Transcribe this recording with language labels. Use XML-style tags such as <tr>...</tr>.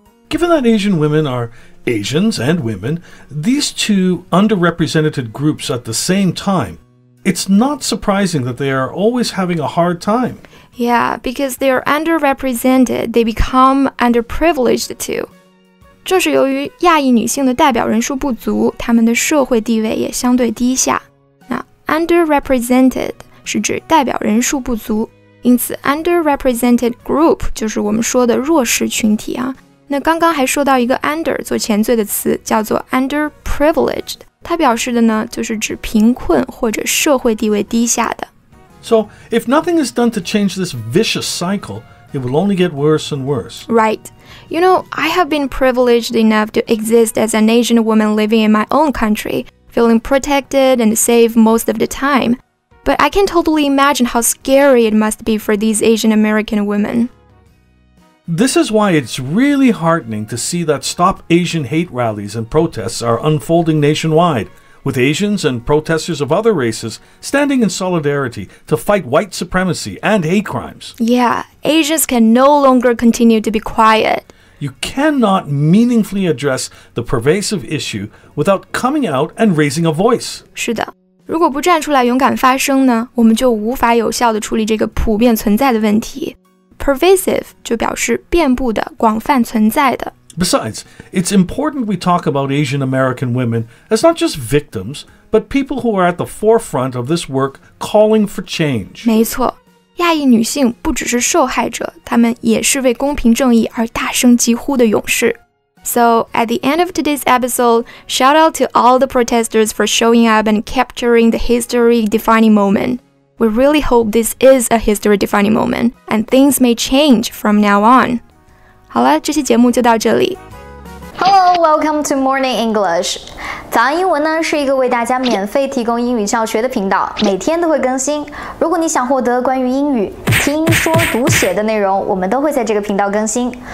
<en>Given that Asian women are Asians and women, these two underrepresented groups at the same time, it's not surprising that they are always having a hard time. Yeah, because they are underrepresented, they become underprivileged too.</en> <zh>正是由于亚裔女性的代表人数不足，她们的社会地位也相对低下。那 underrepresented 是指代表人数不足，因此 underrepresented group 就是我们说的弱势群体啊。那刚刚还说到一个 under 做前缀的词，叫做 underprivileged， 它表示的呢就是指贫困或者社会地位低下的。</zh> <en>So, if nothing is done to change this vicious cycle, it will only get worse and worse. Right. You know, I have been privileged enough to exist as an Asian woman living in my own country, feeling protected and safe most of the time. But I can totally imagine how scary it must be for these Asian American women. This is why it's really heartening to see that Stop Asian Hate rallies and protests are unfolding nationwide, with Asians and protesters of other races standing in solidarity to fight white supremacy and hate crimes. Yeah, Asians can no longer continue to be quiet. You cannot meaningfully address the pervasive issue without coming out and raising a voice.</en> <zh>是的，如果不站出来勇敢发声呢，我们就无法有效地处理这个普遍存在的问题。 Pervasive 就表示遍布的、广泛存在的。</zh> <en>Besides, it's important we talk about Asian American women as not just victims, but people who are at the forefront of this work calling for change.</en> <zh>没错，亚裔女性不只是受害者，她们也是为公平正义而大声疾呼的勇士。</zh> <en>So, at the end of today's episode, shout out to all the protesters for showing up and capturing the history-defining moment. We really hope this is a history-defining moment, and things may change from now on.</en> <zh>好了，这期节目就到这里。</zh> <en>Hello, welcome to Morning English.</en> <zh>早安英文呢是一个为大家免费提供英语教学的频道，每天都会更新。如果你想获得关于英语听说读写的内容，我们都会在这个频道更新。</zh>